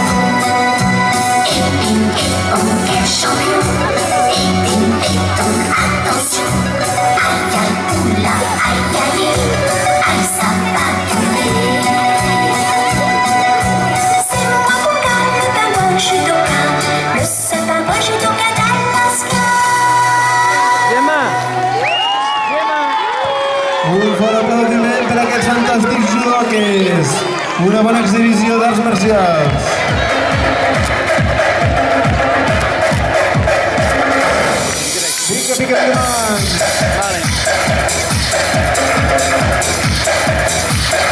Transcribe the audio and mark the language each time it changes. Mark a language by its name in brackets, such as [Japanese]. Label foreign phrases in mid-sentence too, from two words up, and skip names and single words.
[French] Et ping et pong, quel champion. Et ping et pong, attention. Aïe aïe, oula, aïe aïe, aïe ça va tomber. C'est moi mon gars, le pingouin judoka, le seul pingouin judoka d'Alaska. [Catalan] Un fort aplaudiment per a aquests fantàstics judoques. Una bona exhibició d'arts marcials. Pica, pica, pica.